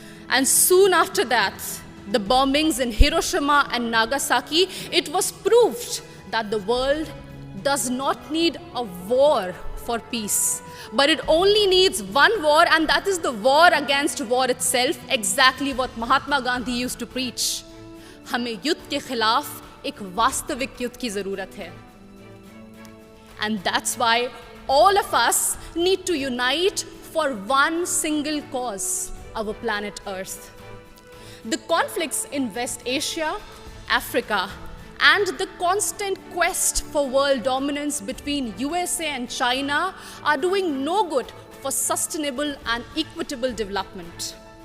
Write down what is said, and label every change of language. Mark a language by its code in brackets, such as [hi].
[en] And soon after that, the bombings in Hiroshima and Nagasaki, it was proved that the world does not need a war for peace, but it only needs one war, and that is the war against war itself, exactly what Mahatma Gandhi used to preach. [hi] हमें युद्ध के खिलाफ एक वास्तविक युद्ध की जरूरत है. [en] And that's why all of us need to unite for one single cause, our planet Earth. The conflicts in West Asia, Africa, and the constant quest for world dominance between USA and China are doing no good for sustainable and equitable development.